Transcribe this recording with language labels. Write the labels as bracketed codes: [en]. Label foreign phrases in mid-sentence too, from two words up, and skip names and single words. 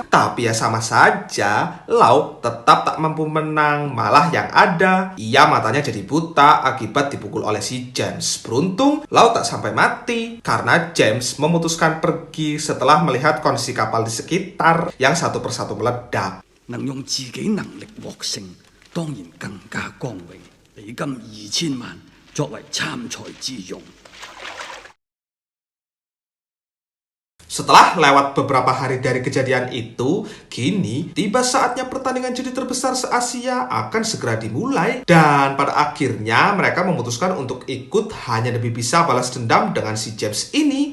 [id] Tapi ya sama saja, Lau tetap tak mampu menang. Malah yang ada, ia matanya jadi buta akibat dipukul oleh si James. Beruntung, Lau tak sampai mati karena James memutuskan pergi setelah melihat kondisi kapal di sekitar yang satu persatu meledak. [yue] 能用自己能力獲勝，當然更加光榮。比金2000萬作為參賽之用。 [id] Setelah lewat beberapa hari dari kejadian itu, kini tiba saatnya pertandingan judi terbesar se-Asia akan segera dimulai. Dan pada akhirnya mereka memutuskan untuk ikut hanya demi bisa balas dendam dengan si James ini.